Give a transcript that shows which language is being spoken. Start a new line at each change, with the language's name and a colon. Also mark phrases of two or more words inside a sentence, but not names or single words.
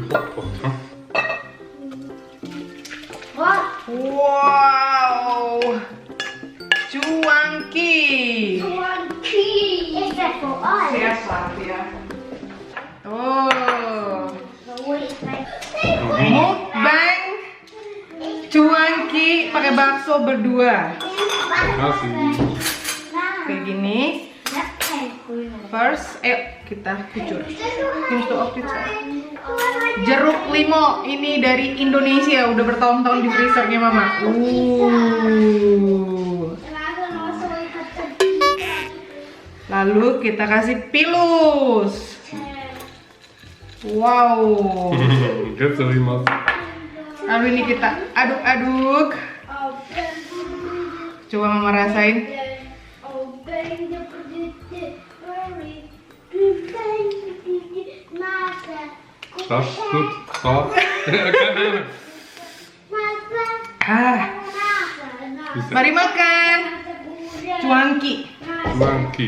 German: Was?
Indonesian: Wow! Cuanki!
German: Donkey. Ist das für euch? Sehr scharf, ja. Oh! Wo ist mein...
Indonesian: Mukbang cuanki pakai bakso berdua. Kayak gini. First, kita kucur. Ini tuh jeruk limo ini dari Indonesia, udah bertahun-tahun di freezernya mama. Lalu kita kasih pilus. Wow. Lalu ini kita aduk-aduk. Coba mama rasain.
German: Scharf, gut, scharf. Keine Ahnung.
Indonesian: Mari makan. Cuanki, Monkey.